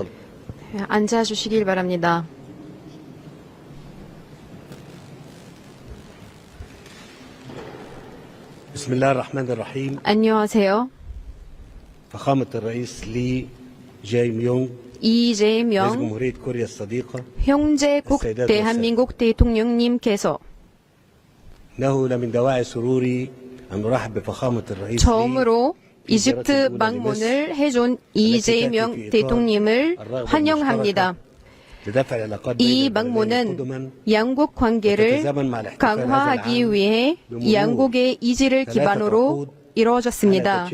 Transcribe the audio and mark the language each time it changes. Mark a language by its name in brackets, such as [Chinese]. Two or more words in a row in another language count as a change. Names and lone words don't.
[Korean] 앉아주시길 바랍니다. [Arabic] بسم الله الرحمن الرحيم. [Korean] 안녕하세요. [Arabic] فخامة الرئيس لي جاي ميونغ رئيس 이재명 جمهورية كوريا الصديقة [Korean] 형제국 대한민국 대통령님께서 [Arabic] إنه لمن دواعي سروري أن نرحب بفخامة الرئيس [Korean] 처음으로 이집트 방문을 해준 이재명 대통령님을 환영합니다. 이 방문은 양국 관계를 강화하기 위해 양국의 의지를 기반으로 이루어졌습니다.